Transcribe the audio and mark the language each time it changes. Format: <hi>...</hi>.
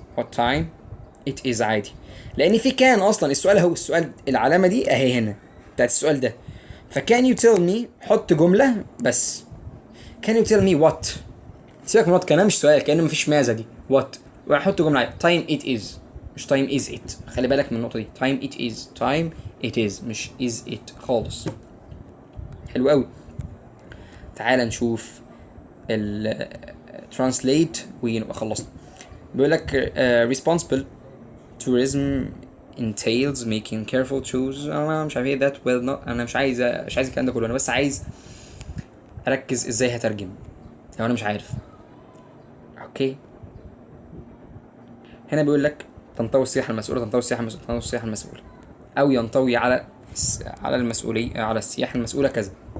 <en>what time it is</en> <ar>عادي، لان في كان اصلا السؤال هو السؤال العلامة دي اهي هنا بتاعت السؤال ده. فكان</ar> <en>you tell me</en> <ar>حط جملة بس.</ar> <en>can you tell me what.</en> <ar>سيبك من what كان مش سؤال، كأنه مفيش ماذا دي what، وحط جملة عادي.</ar> <en>time it is مش time is it.</en> <ar>خلي بالك من النقطة دي.</ar> <en>time it is time it is مش is it خالص.</en> <ar>حلو قوي. تعال نشوف ال translate ونبقى خلصنا. بيقول لك</ar> <en>responsible tourism entails making careful choices.</en> <ar>انا مش عارف ايه</ar> <en>that will not.</en> <ar>انا مش عايز الكلام ده كله، انا بس عايز اركز ازاي هترجم لو انا مش عارف. اوكي هنا بيقول لك تنطوي السياحة المسؤولة، تنطوي السياحة المسؤولة او ينطوي على المسؤولية على السياحة المسؤولة كذا.</ar>